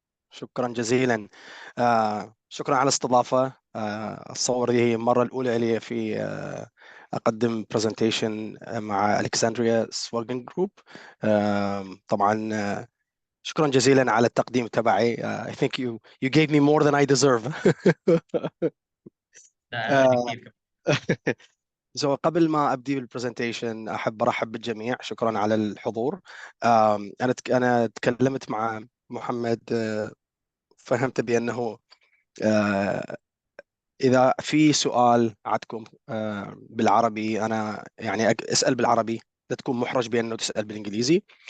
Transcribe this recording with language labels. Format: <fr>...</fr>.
<ar>شكرا جزيلا. شكرا على الاستضافة. أتصور دي هي المرة الأولى لي في أقدم presentation مع ألكسندريا سواجن جروب. طبعا شكرا جزيلا على التقديم تبعي.</ar> <en>I think you gave me more than I deserve.</en> <ar>ده اقل بكتير كمان. قبل ما ابدي بالبرزنتيشن احب ارحب بالجميع. شكرا على الحضور. انا تكلمت مع محمد. فهمت بانه إذا في سؤال عندكم بالعربي، أنا يعني اسأل بالعربي، لا تكون محرج بأنه تسأل بالإنجليزي.</ar>